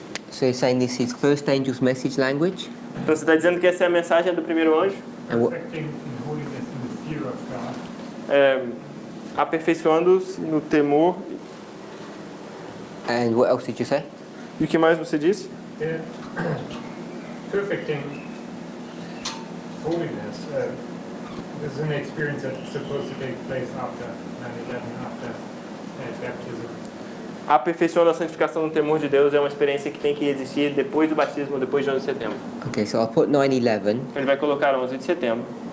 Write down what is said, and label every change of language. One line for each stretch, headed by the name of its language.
English: So you're saying this is first angel's message language?
Portuguese: Então você está dizendo que essa é a mensagem do primeiro anjo?
English: And what, Perfecting in holiness in the fear of God.
Portuguese: Aperfeiçoando-se no temor.
English: and what else did you say?
Portuguese: E o que mais você disse?
English: Perfecting holiness. This is an experience that's supposed to take place after 9/11, after baptism.
Portuguese: Aperfeiçoando a santificação no temor de Deus é uma experiência que tem que existir depois do batismo, depois de 11 de setembro.
English: Okay, so I'll put 9/11.
Portuguese: Ele vai colocar 11 de setembro.